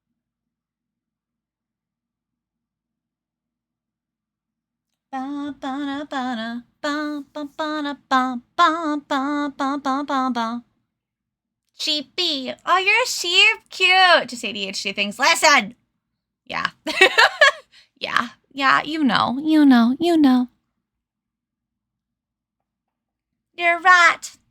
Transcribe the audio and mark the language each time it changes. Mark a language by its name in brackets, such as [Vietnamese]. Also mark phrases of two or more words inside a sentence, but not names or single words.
[English] Ba, ba, ba, ba, ba, ba, ba, ba, ba, ba, ba, ba, ba. Sheepy. Oh, you're a sheep. Cute. Just ADHD things. Listen. Yeah. Yeah. Yeah. You know. You know. You know. You're right.